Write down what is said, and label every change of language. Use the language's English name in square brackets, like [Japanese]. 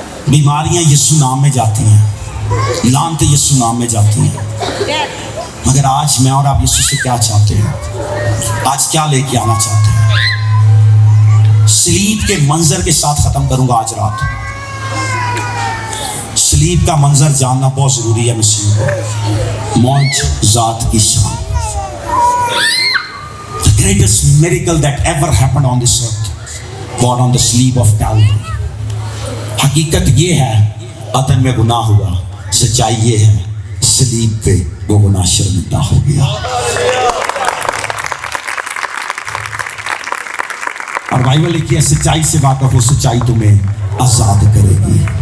[Hindi] बीमारियां यीशु नाम में जाती हैं, लानतें यीशु नाम में जाती हैं, मगर आज मैं और आप यीशु से क्या चाहते हैं? आज क्या लेके आना चाहते हैं? सलीब के मंजर के साथ खत्म करूंगा आज रात। सलीब का मंजर जानना बहुत जरूरी है मसीह को। मौज जात की शान। [English] The greatest miracle that ever happened on this earth was on the sleeve of Calvary. [Hindi] हकीकत ये है, अदन में गुनाह हुआ, सच्चाई ये है, सलीब पे वो गुनाह शर्मिंदा हो गया। और बाइबल लिखी है, सच्चाई से वाकफ हो, सच्चाई तुम्हें आजाद करेगी।